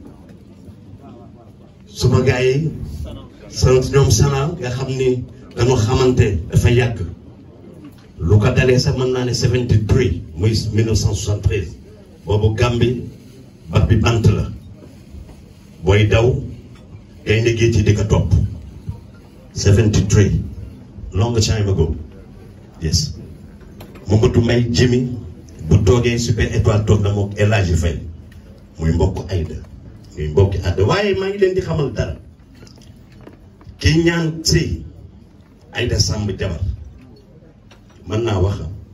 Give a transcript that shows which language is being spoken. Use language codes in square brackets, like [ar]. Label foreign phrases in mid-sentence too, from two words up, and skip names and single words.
[wo] suma gars yi sant ñoom Sana nga xam ni dañu xamante dafa yàgg lu ko dalee sax mën naa ne 73 muy 1973 boobu Gambie bat bi bant la booy daw gaynde géej ci di ko topp 73 [en] long time ago yes [wo] Mamadou Mbaye Jimmy bu toogee Super Étoile toog na mook El Hadji Faye muy mbokk Aïda muy mbokki Aïda waaye maa ngi leen di xamal dara ki ñaan sëy Aïda Samb jabar mën naa wax